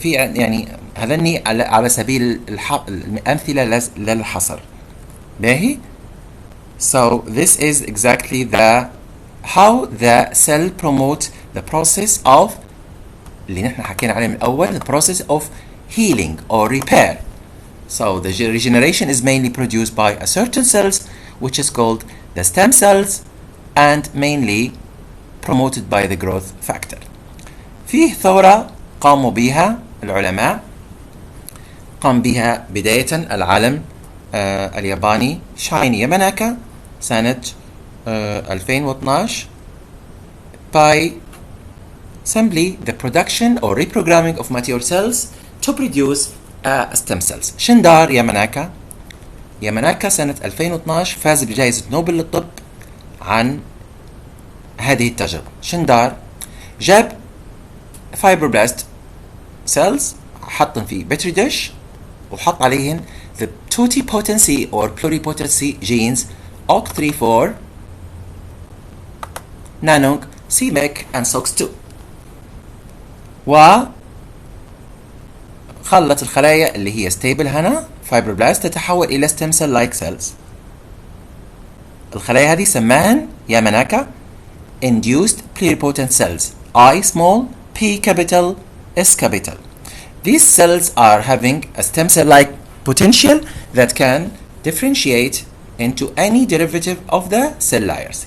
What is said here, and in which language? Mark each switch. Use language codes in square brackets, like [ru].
[ar] في يعني هذني على سبيل الامثله للحصر. باهي. [en] So this is exactly how the cell promote the process of [ar] اللي نحن حكينا عليه من الأول، [en] the process of healing or repair. So the regeneration is mainly produced by a certain cells which is called the stem cells and mainly promoted by the growth factor. [ar] فيه ثورة قاموا بها العلماء، قام بها بداية العالم الياباني شاين ياماناكا سنة [en] 2012 by simply the production or reprogramming of mature cells to produce stem cells. [ar] شندار ياماناكا سنة 2012 فاز بجائزة نوبل للطب عن هذه التجربة. شندار جاب فايبروبلاست سيلز، حطن في بتري ديش وحط عليهن [en] the totipotency or pluripotency genes [ar] OC34 نانوج سيميك and SOX2، وخلت الخلايا اللي هي ستيبل هنا فايبروبلاست تتحول إلى [en] stem cell like cells. [ar] الخلايا هذه سماهن ياماناكا [en] induced pluripotent cells [ar] I small P capital S capital. [en] These cells are having a stem cell like potential that can differentiate into any derivative of the cell layers.